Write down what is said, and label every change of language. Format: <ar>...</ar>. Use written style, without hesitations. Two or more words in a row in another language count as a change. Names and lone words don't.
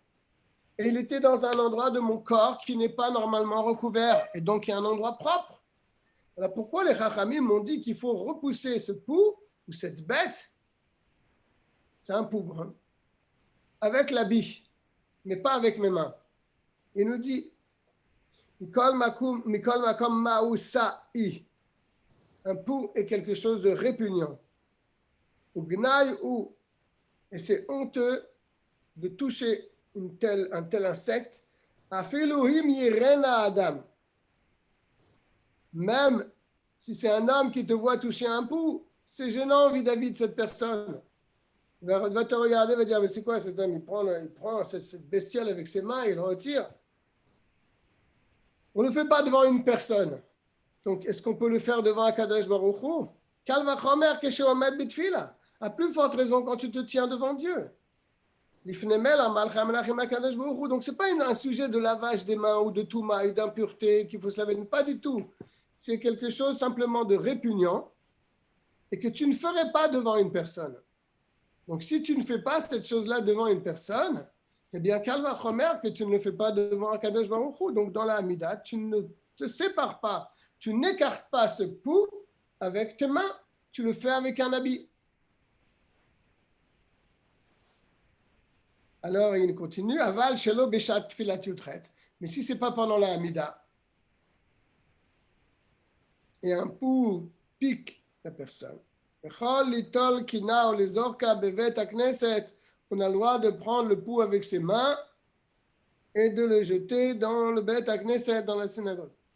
<fr>Et il était dans un endroit de mon corps qui n'est pas normalement recouvert, et donc il y a un endroit propre. Alors pourquoi les Chachamim m'ont dit qu'il faut repousser ce pouls, ou cette bête, c'est un pouls brun, avec l'habit, mais pas avec mes mains. Il nous dit,</fr> <he>מכל מקום מאוס הוא.</he> <fr>Un pouls est quelque chose de répugnant.</fr> <he>וגנאי הוא,</he> <fr>et c'est honteux de toucher un tel insecte.</fr> <he>אפילו אם יראנו אדם.</he> <fr>Même si c'est un homme qui te voit toucher un pouls, c'est gênant vis-à-vis de cette personne. Il va te regarder, il va dire, mais c'est quoi cet homme? Il prend cette bestiole avec ses mains et il le retire. On ne le fait pas devant une personne. Donc, est-ce qu'on peut le faire devant Akadosh Baruch Hu?</fr> <he>קל וחומר כשעומד בתפילה.</he> <fr>À plus forte raison quand tu te tiens devant Dieu. Donc, ce n'est pas un sujet de lavage des mains ou de touma et d'impureté qu'il faut se laver. Pas du tout. C'est quelque chose simplement de répugnant et que tu ne ferais pas devant une personne. Donc, si tu ne fais pas cette chose-là devant une personne, eh bien,</fr> <he>קל וחומר</he> <fr>que tu ne le fais pas devant Akadosh Baruch Hu. Donc, dans la Hamida, tu ne te sépares pas. Tu n'écartes pas ce pouls avec tes mains. Tu le fais avec un habit. Alors, il continue.</fr> <he>אבל שלא בשעת תפילה מותר.</he> <fr>Mais si ce n'est pas pendant la Hamida, et un pouls pique la personne, on a le droit de prendre le pouls avec ses mains et de le jeter dans le</fr> <he>בית הכנסת,</he> <fr>dans la synagogue.</fr>